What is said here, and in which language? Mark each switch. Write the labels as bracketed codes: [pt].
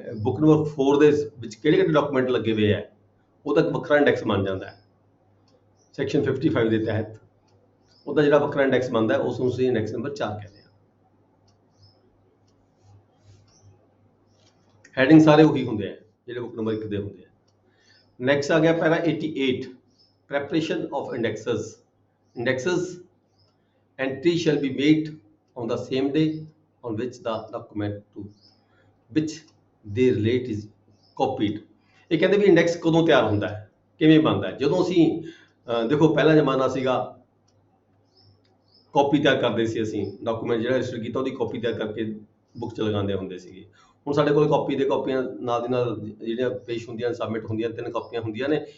[pa] Book number 4 ਦੇ ਵਿੱਚ ਕਿਹੜੇ ਡਾਕੂਮੈਂਟ ਲੱਗੇ ਹੋਏ ਹੈ ਉਹਦਾ ਇੱਕ ਵੱਖਰਾ ਇੰਡੈਕਸ ਬਣ ਜਾਂਦਾ ਹੈ ਸੈਕਸ਼ਨ 55 ਦੇ ਤਹਿਤ। ਉਹਦਾ ਜਿਹੜਾ ਵੱਖਰਾ ਇੰਡੈਕਸ ਬਣਦਾ ਹੈ ਉਸ ਨੂੰ ਅਸੀਂ ਇੰਡੈਕਸ ਨੰਬਰ 4 ਕਹਿੰਦੇ ਹਾਂ। ਹੈਡਿੰਗ ਸਾਰੇ ਉਹੀ ਹੁੰਦੇ ਆ ਜਿਹੜੇ ਬੁੱਕ ਨੰਬਰ 1 ਦੇ ਹੁੰਦੇ ਆ। ਨੈਕਸਟ ਆ ਗਿਆ ਪੈਰਾ 88, [en] preparation of indexes. Indexes entry shall be made on the same day on which the document to which they relate is copied. [pa] ਇਹ ਕਹਿੰਦੇ ਵੀ ਇੰਡੈਕਸ ਕਦੋਂ ਤਿਆਰ ਹੁੰਦਾ ਹੈ, ਕਿਵੇਂ ਬਣਦਾ ਹੈ? ਜਦੋਂ ਅਸੀਂ ਦੇਖੋ ਪਹਿਲਾ ਜ਼ਮਾਨਾ ਸੀਗਾ, ਕਾਪੀ ਤਿਆਰ ਕਰਦੇ ਸੀ ਅਸੀਂ, ਡਾਕੂਮੈਂਟ ਜਿਹੜਾ ਰਜਿਸਟਰ ਕੀਤਾ ਉਹਦੀ ਕਾਪੀ ਤਿਆਰ ਕਰਕੇ ਬੁੱਕ 'ਚ ਲਗਾਉਂਦੇ ਹੁੰਦੇ ਸੀਗੇ। ਹੁਣ ਸਾਡੇ ਕੋਲ ਕਾਪੀਆਂ ਨਾਲ ਦੀ ਨਾਲ ਜਿਹੜੀਆਂ ਪੇਸ਼ ਹੁੰਦੀਆਂ, ਸਬਮਿਟ ਹੁੰਦੀਆਂ, 3 ਕਾਪੀਆਂ ਹੁੰਦੀਆਂ ਨੇ।